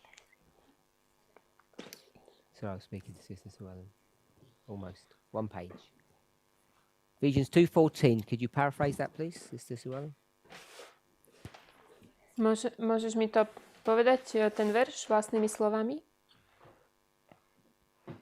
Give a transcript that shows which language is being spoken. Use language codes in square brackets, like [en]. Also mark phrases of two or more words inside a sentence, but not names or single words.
[en] Sorry, I was speaking to Sister Suellen. Almost. One page. Ephesians 2:14. Could you paraphrase that, please, Sister Suellen? [sk] Môžeš mi to povedať, ten verš vlastnými slovami?